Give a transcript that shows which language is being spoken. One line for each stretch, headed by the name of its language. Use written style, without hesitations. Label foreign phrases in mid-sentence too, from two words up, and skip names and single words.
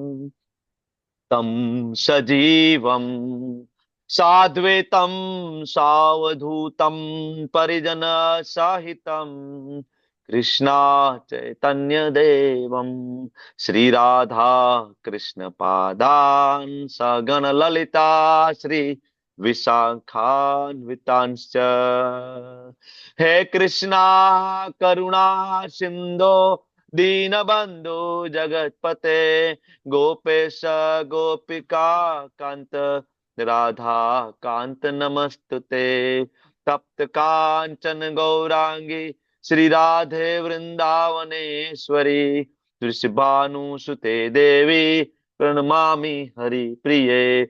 Sanskrit: તમ સજીવમ સાદ્વૈતમ સાવધૂતમ પરિજન સહિતમ કૃષ્ણા ચૈતન્ય દેવમ શ્રી રાધા કૃષ્ણ પાદાન સગણ લલિતા શ્રી વિશાખાન્વિતાંશ્ચ. હે કૃષ્ણા કરુણા સિંધો दीनबंधु जगतपते गोपेश गोपिका कांत राधा कांत नमस्तुते. तप्त कांचन गौरांगी श्री राधे वृंदावनेश्वरी वृषभानुसुते देवी प्रणमामि हरि प्रिये.